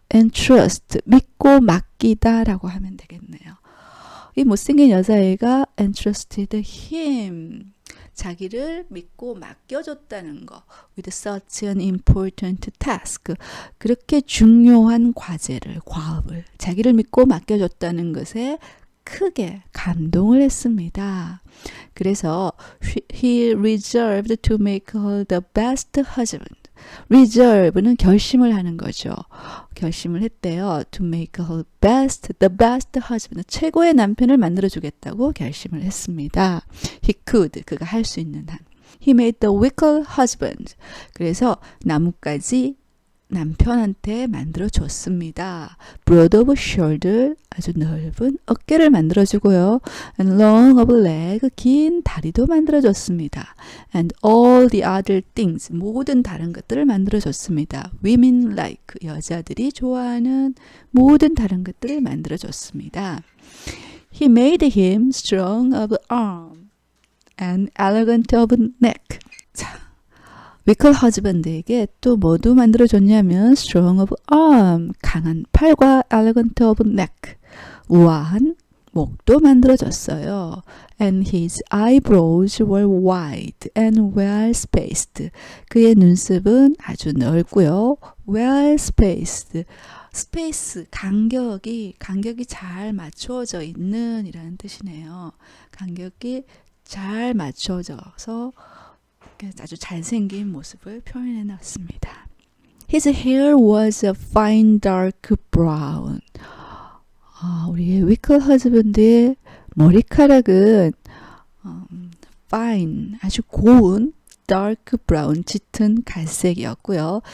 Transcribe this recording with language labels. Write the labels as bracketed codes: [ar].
[ko] entrust 믿고 맡기다라고 하면 되겠네요. 이 못생긴 여자애가 [en] entrusted him [ko] 자기를 믿고 맡겨줬다는 거. [en] With such an important task. [ko] 그렇게 중요한 과업을 자기를 믿고 맡겨줬다는 것에 크게 감동을 했습니다. 그래서 [en] he resolved to make her the best husband. [ko] resolve는 결심을 하는 거죠. 결심을 했대요. [en] To make her the best husband. [ko] 최고의 남편을 만들어주겠다고 결심을 했습니다. [en] He could. [ko] 그가 할 수 있는 한. [en] He made the wicker husband. [ko] 그래서 나뭇가지 남편한테 만들어줬습니다. [en] broad of shoulder. [ko] 아주 넓은 어깨를 만들어주고요. [en] and long of leg. [ko] 긴 다리도 만들어줬습니다. [en] and all the other things. [ko] 모든 다른 것들을 만들어줬습니다. [en] women like. [ko] 여자들이 좋아하는 모든 다른 것들을 만들어줬습니다. [en] He made him strong of arm and elegant of neck. [ko] 자, 위클 허즈밴드에게 또 뭐도 만들어줬냐면 [en] strong of arm, [ko] 강한 팔과 [en] elegant of neck, [ko] 우아한 목도 만들어줬어요. [en] And his eyebrows were wide and well spaced. [ko] 그의 눈썹은 아주 넓고요. [en] well spaced. [ko] 스페이스, 간격이 잘 맞춰져 있는 이라는 뜻이네요. 간격이 잘 맞춰져서 아주 잘생긴 모습을 표현해 놨습니다. [en] His hair was a fine dark brown. [ko] 우리의 위클 허즈밴드의 머리카락은 fine, 아주 고운 [en] dark brown, [ko] 짙은 갈색이었고요.